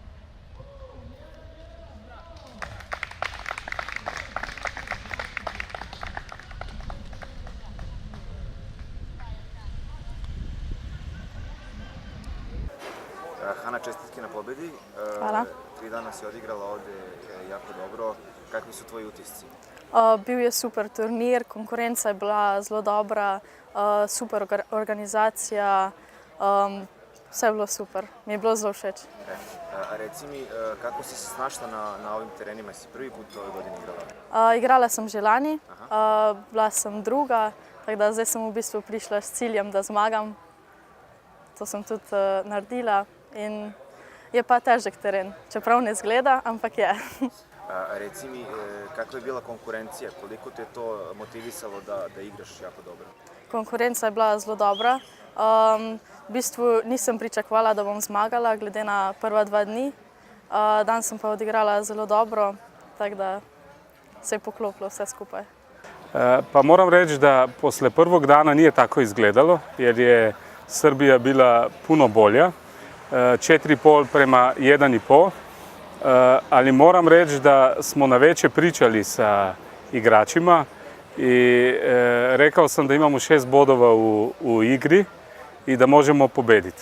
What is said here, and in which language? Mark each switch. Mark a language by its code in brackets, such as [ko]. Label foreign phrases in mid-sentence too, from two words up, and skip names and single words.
[sr] Hana, čestitke na pobedi. Hvala. 3 dana si odigrala ovdje jako dobro. Kakvi su tvoji utisci? [sl] Bil je super turnir, konkurenca je bila zelo dobra, super organizacija, vse je bilo super. Mi je bilo zelo všeč. [sr] Reci mi, kako si se snašla na ovim terenima? Si prvi put ove godine igrala? [sl] Igrala sem že lani, bila sem druga, tako da zdaj sem v bistvu prišla s ciljem, da zmagam. To sem tudi naredila in je pa težek teren, čeprav ne zgleda, ampak je. [sr] Reci mi, kakva je bila konkurencija? Koliko te je to motivisalo da igraš jako dobro? [sl] Konkurenca je bila zelo dobra. V bistvu nisem pričakovala, da bom zmagala, glede na prva 2 dni. Dan sem pa odigrala zelo dobro, tako da se je poklopilo vse skupaj. [sr] Pa moram reći da posle prvog dana nije tako izgledalo, jer je Srbija bila puno bolja. 4,5 prema 1,5. Ali moram reći da smo na veće pričali sa igračima i rekao sam da imamo 6 bodova u igri i da možemo pobediti.